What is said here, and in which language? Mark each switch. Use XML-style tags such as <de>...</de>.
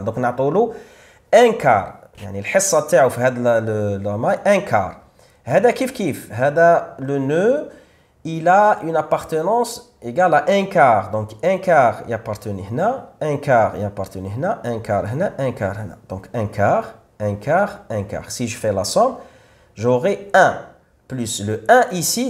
<fr>Donc,</fr> <ar>نعطولو</ar> <fr>un quart.</fr> <ar>يعني الحصة تاعو في هذا</ar> <fr>la maille, un quart.</fr> <ar>هذا كيف هذا</ar> <fr>le nœud, il a une appartenance égale à un quart. Donc, un quart y appartient</fr> <ar>هنا,</ar> <fr>un quart y appartient هنا, un quart هنا, un quart هنا. Donc, un quart, un quart, un quart. Si je fais la somme, j'aurai 1 plus le 1 ici.</fr>